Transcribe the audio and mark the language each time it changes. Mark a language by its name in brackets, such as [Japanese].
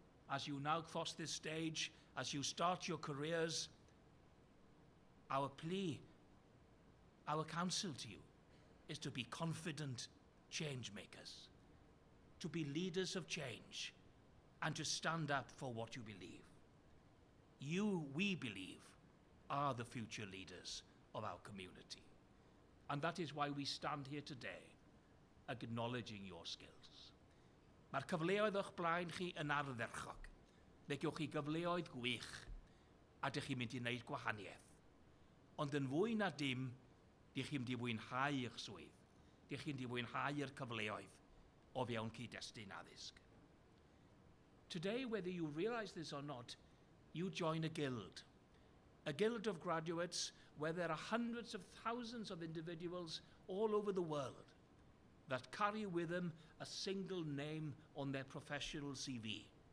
[English] As you now cross this stage, as you start your careers, our plea, our counsel to you is to be confident change makers, to be leaders of change, and to stand up for what you believe. You, we believe, are the future leaders of our community. And that is why we stand here today, acknowledging your skills. [Welsh] Mae'r cyfleoedd o'ch blaen chi yn ardderchog. Fe gewch chi gyfleoedd gwych, a dych chi'n mynd i wneud gwahaniaeth. Ond yn fwy na dim, dych chi'n mynd i fwynhau eich swydd. Dych chi'n mynd i fwynhau yr cyfleoedd o fewn cyd-destun addysg. [English] Today, whether you realize this or not, you join a guild of graduates where there are hundreds of thousands of individuals all over the world that carry with them a single name on their professional CV.